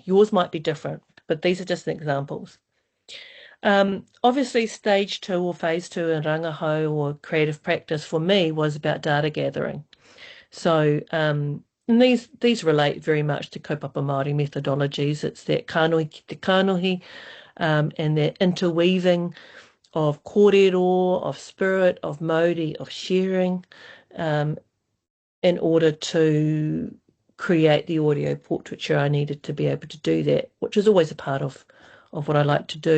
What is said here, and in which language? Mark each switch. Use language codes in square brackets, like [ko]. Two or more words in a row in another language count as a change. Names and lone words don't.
[en] Yours might be different, but these are just examples. Obviously, stage two or phase two in Rangahau or creative practice for me was about data gathering. So, and these relate very much to [mi] kaupapa Māori [en] methodologies. It's that [mi] kanohi ki te kanohi, [en] and that interweaving of kōrero, of spirit, of mauri, of sharing, um, in order to create the audio portraiture. I needed to be able to do that, which is always a part of what I like to do.